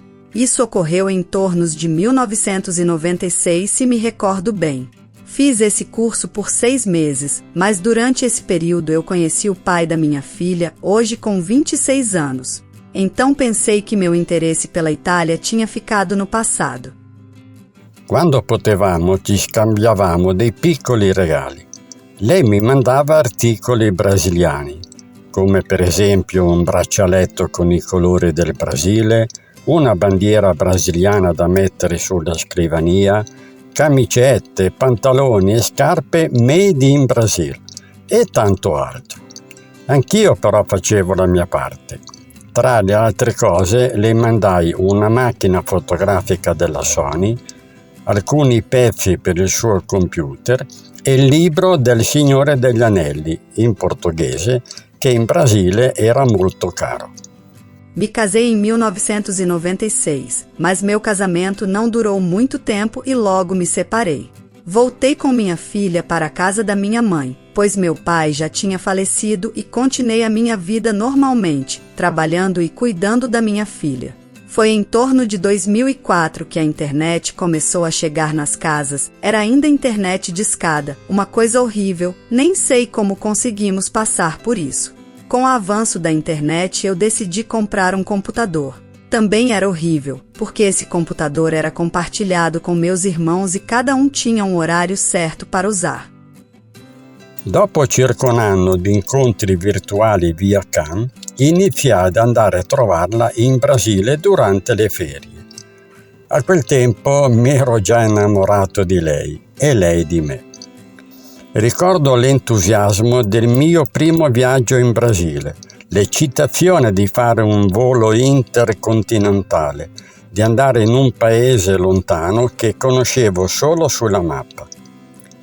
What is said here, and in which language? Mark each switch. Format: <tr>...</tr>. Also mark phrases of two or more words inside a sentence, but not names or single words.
<pt>Isso ocorreu em torno de 1996, se me recordo bem. Fiz esse curso por 6 meses, mas durante esse período eu conheci o pai da minha filha, hoje com 26 anos. Então pensei que meu interesse pela Itália tinha ficado no passado.</pt> <it>Quando potevamo ci scambiavamo dei piccoli regali. Lei mi mandava articoli brasiliani, come per esempio un braccialetto con i colori del Brasile, una bandiera brasiliana da mettere sulla scrivania, camicette, pantaloni e scarpe</it> <en>made in Brasil</en> <it>e tanto altro. Anch'io però facevo la mia parte. Tra le altre cose le mandai una macchina fotografica della Sony, alcuni pezzi per il suo computer e il libro del Signore degli Anelli, in portoghese, che in Brasile era molto caro.</it> <pt>Me casei em 1996, mas meu casamento não durou muito tempo e logo me separei. Voltei com minha filha para a casa da minha mãe, pois meu pai já tinha falecido e continuei a minha vida normalmente, trabalhando e cuidando da minha filha. Foi em torno de 2004 que a internet começou a chegar nas casas. Era ainda internet discada, uma coisa horrível, nem sei como conseguimos passar por isso. Com o avanço da internet, eu decidi comprar um computador. Também era horrível, porque esse computador era compartilhado com meus irmãos e cada um tinha um horário certo para usar.</pt> <it>Dopo circa un anno di incontri virtuali via CAN, iniziai ad andare a trovarla in Brasile durante le ferie. A quel tempo mi ero già innamorato di lei e lei di me. Ricordo l'entusiasmo del mio primo viaggio in Brasile, l'eccitazione di fare un volo intercontinentale, di andare in un paese lontano che conoscevo solo sulla mappa.</it>